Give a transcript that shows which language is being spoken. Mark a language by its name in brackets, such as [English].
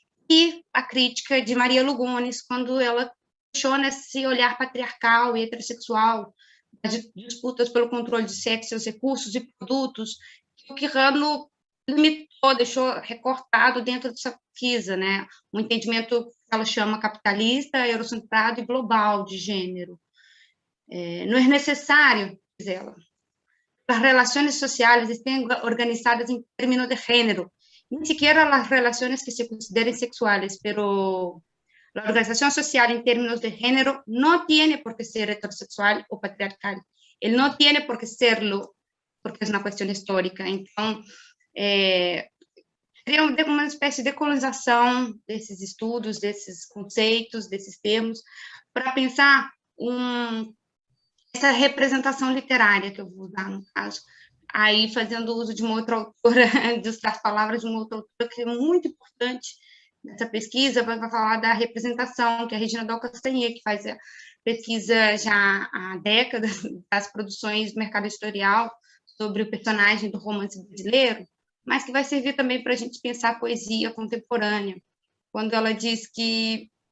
[Portuguese] E a crítica de Maria Lugones, quando ela questiona esse olhar patriarcal e heterossexual, das disputas pelo controle de sexo e seus recursos e produtos, que o Quijano limitou, deixou recortado dentro dessa pesquisa, né? Um entendimento que ela chama capitalista, eurocentrado e global de gênero. Não é necessário, diz ela, [Spanish] las relaciones sociales estén organizadas en términos de género, ni siquiera las relaciones que se consideren sexuales, pero la organización social en términos de género no tiene por qué ser heterosexual o patriarcal. Él no tiene por qué serlo, porque es una cuestión histórica. Entonces, [Portuguese] seria uma espécie de colonização desses estudos, desses conceitos, desses termos, para pensar essa representação literária que eu vou usar, no caso, aí fazendo uso de uma outra autora, das palavras de uma outra autora que é muito importante nessa pesquisa, vai falar da representação, que é a Regina Dal Castanher, que faz a pesquisa já há décadas das produções do mercado editorial sobre o personagem do romance brasileiro, mas que vai servir também para a gente pensar a poesia contemporânea, quando ela diz que